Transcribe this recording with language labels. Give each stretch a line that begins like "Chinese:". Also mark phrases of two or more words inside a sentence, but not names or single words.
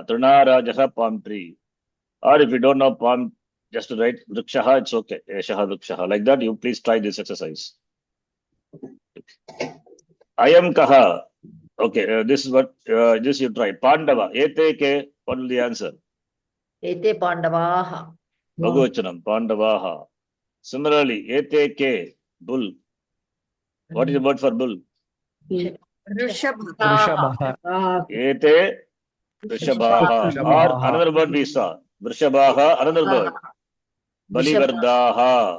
Sanskrit: तृणराजः
English: palm tree. Or if you don't know palm, just write Vrikshaha, it's okay.
Sanskrit: एषः वृक्षः.
English: Like that, you please try this exercise.
Sanskrit: अयं कः.
English: Okay, this is what this you try. Pandava.
Sanskrit: एते के.
English: What will the answer?
Sanskrit: एते पाण्डवाः. Bhagavachanam. Pandavaha.
English: Similarly,
Sanskrit: एते के.
English: Bull. What is the word for bull?
Sanskrit: Rishabha. एते ऋषभाः.
English: Or another word we saw. Vrishabhaha. Another word. Balivardaha.